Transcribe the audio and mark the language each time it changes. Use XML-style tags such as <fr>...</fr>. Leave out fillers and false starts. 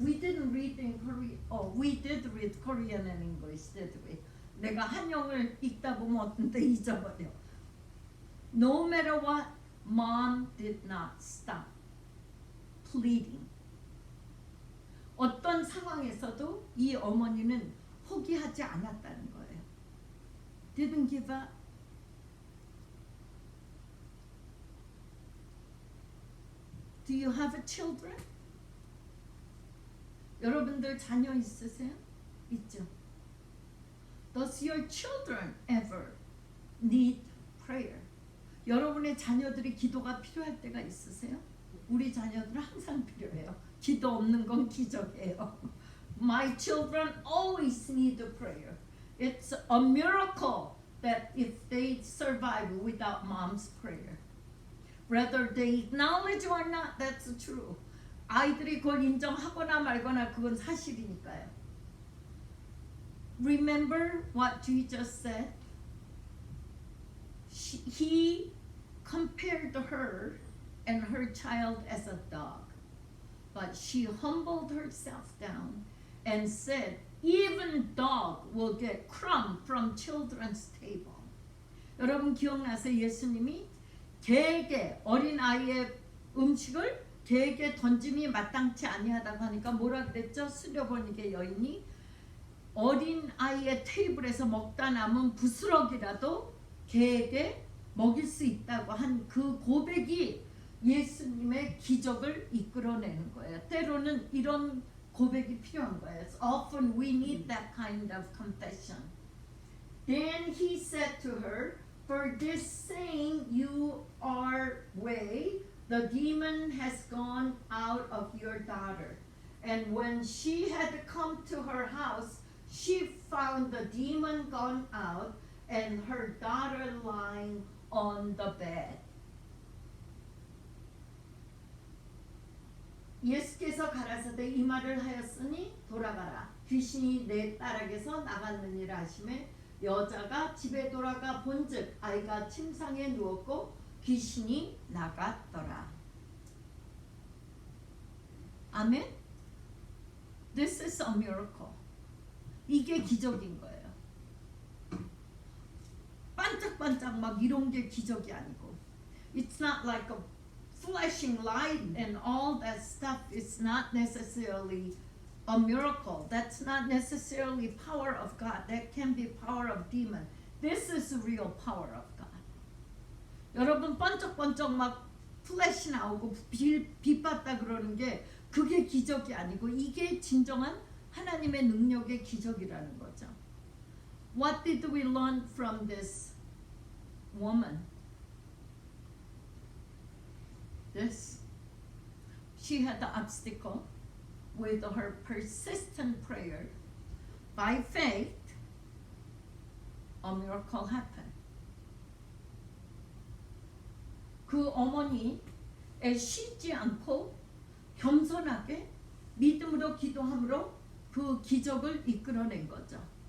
<en>We didn't read in Korean. We did read Korean and English, did we?</en> <ko>내가 한영을 읽다 보면 어떤 때 잊어버려.</ko> <en>No matter what, mom did not stop pleading.</en> <ko>어떤 상황에서도 이 어머니는 포기하지 않았다는 거예요.</ko> <en>Didn't give up. Do you have children?</en> <ko>여러분들 자녀 있으세요? 있죠.</ko> <en>Does your children ever need prayer?</en> <ko>여러분의 자녀들이 기도가 필요할 때가 있으세요? 우리 자녀들은 항상 필요해요. 기도 없는 건 기적이에요.</ko> <en>My children always need prayer. It's a miracle that if they survive without mom's prayer. Whether they acknowledge or not, that's true.</en> <ko>아이들이 그걸 인정하거나 말거나 그건 사실이니까요.</ko> <en>Remember what Jesus said? He compared her and her child as a dog. But she humbled herself down and said, even dog will get crumb from children's table.</en> <ko>여러분 기억나세요? 예수님이 개에게 어린 아이의 음식을 개에게 던짐이 마땅치 아니하다고 하니까 뭐라 그랬죠? 수려보니게 여인이 어린 아이의 테이블에서 먹다 남은 부스러기라도 개에게 먹일 수 있다고 한 그 고백이 예수님의 기적을 이끌어내는 거예요. 때로는 이런 고백이 필요한 거예요.</ko> <en>Often we need that kind of confession. Then he said to her, "For this saying you are way, the demon has gone out of your daughter." And when she had come to her house, she found the demon gone out and her daughter lying on the bed.</en> <ko>예수께서 가라사대 이 말을 하였으니 돌아가라. 귀신이 내 딸에게서 나갔느니라 하시매 여자가 집에 돌아가 본즉 아이가 침상에 누웠고 귀신이 나갔더라.</ko> <en>아멘. This is a miracle.</en> <ko>이게 기적인 거예요. 반짝반짝 막 이런 게 기적이 아니고,</ko> <en>it's not like a flashing light and all that stuff. It's not necessarily a miracle. That's not necessarily power of God. That can be power of demon. This is the real power of God.</en> <ko>여러분 번쩍번쩍 막 플래시 나오고 빛 봤다 그러는 게 그게 기적이 아니고 이게 진정한 하나님의 능력의 기적이라는 거죠.</ko> <en>What did we learn from this woman? This. She had the obstacle with her persistent prayer. By faith, a miracle happened.</en> <ko>그 어머니의 쉬지 않고 겸손하게 믿음으로 기도함으로 그 기적을 이끌어낸 거죠.</ko>